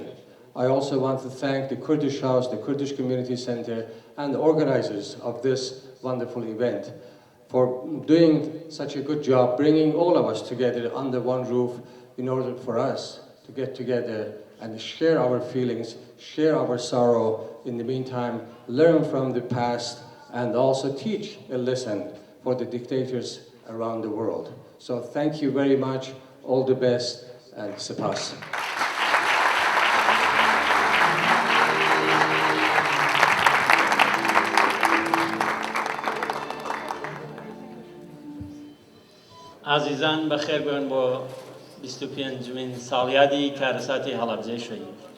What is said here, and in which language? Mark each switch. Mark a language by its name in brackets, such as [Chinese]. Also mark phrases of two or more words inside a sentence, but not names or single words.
[English] I also want to thank the Kurdish House, the Kurdish Community Center, and the organizers of this wonderful event for doing such a good job, bringing all of us together under one roof in order for us to get together and share our feelings, share our sorrow, in the meantime, learn from the past, and also teach a lesson for the dictators around the world. So thank you very much, all the best, and sepas. [Central Kurdish] عزیزان بەخێر بێن بۆ بیستوپێنجەمین ساڵیادی کارەساتی هەڵەبجەی شەهید.